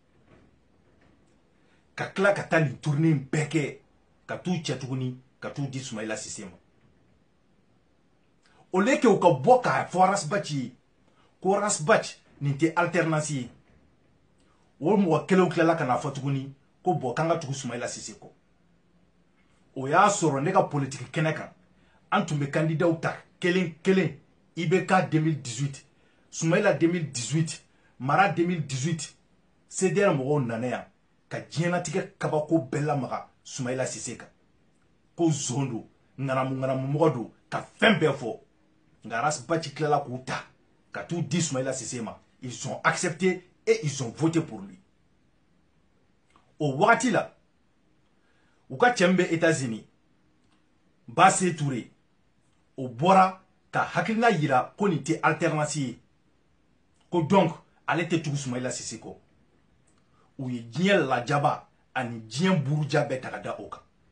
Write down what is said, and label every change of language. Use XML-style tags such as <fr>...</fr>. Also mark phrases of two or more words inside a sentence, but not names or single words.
<bm>ka tila ka taa nin tournée bɛɛ kɛ ka t'u cɛ tuguni ka t'u di Soumaïla Cissé ma</bm> <fr>au lieu que</fr> <bm>u ka bɔ k'a fɔ Rasbachi ye ko Rasbachi nin tɛ alternance ye o mɔgɔ kelenw tilala ka na fɔ tuguni ko bɔn k'an ka tugu Soumaïla Cissé kɔ o y'a sɔrɔ ne ka politique kɛnɛ kan an tun bɛ candidat ta kelen kelen IBK 2018 Soumaïla 2018 Mara 2018 CDR mɔgɔw nana yan ka diɲɛlatigɛ kabako bɛɛ lamaga Soumaïla Cissé kan ko zon don ŋanamu mɔgɔ don ka fɛn bɛɛ fɔ nka Rasbachi tilala k'u ta ka t'u di Soumaïla Cissé ma</bm> <fr>ils ont accepté et ils ont voté pour lui</fr> <bm>o wagati la u ka cɛ min bɛ États-Unis Basse Touré o bɔra ka hakilina yira ko nin tɛ alternance ye ko donc ale tɛ tugu Soumaïla Cissé kɔ u ye diɲɛ lajaba ani diɲɛ buruja bɛɛ ta ka da o kan</bm>